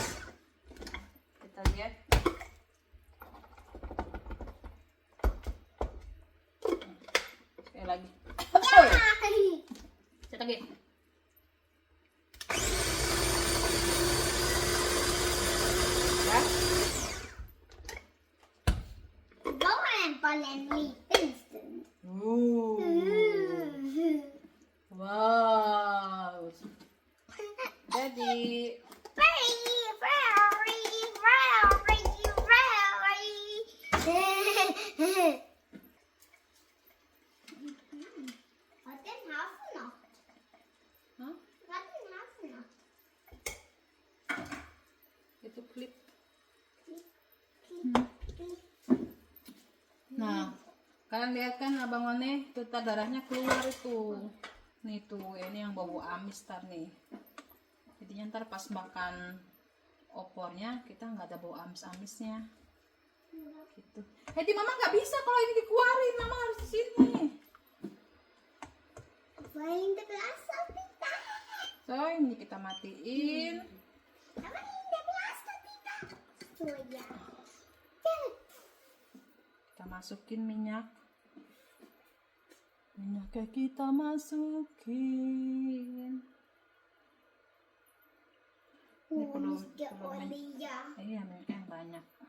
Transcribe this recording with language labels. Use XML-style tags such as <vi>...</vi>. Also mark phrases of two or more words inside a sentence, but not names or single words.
<id>Kita lihat. Sekali lagi. Cet lagi. Ya.</id> <sv>Var bara en liten stund. Wow.</sv> <id>Jadi</id> <sv>Vad är den här för något? Hah? Vad är den här för något?</sv> <id>Itu klip. Klick. Nah, kalian lihat kan Abang One tuh darahnya keluar itu. Nih tuh, ini yang bau amis tar nih. Jadi ntar pas makan opornya kita nggak ada bau amis-amisnya. Gitu. Hedi mama nggak bisa kalau ini dikeluarin, mama harus di sini.</id> <sv>Får jag inte blåsa titta?</sv> <id>So ini kita matiin.</id> <sv>Jag vill inte blåsa titta. Så ja.</sv> <id>Kita masukin minyak. Minyaknya kita masukin. Ini perlu</id> <sv>Mycket olja.</sv> <id>Iya, minyaknya yang banyak.</id>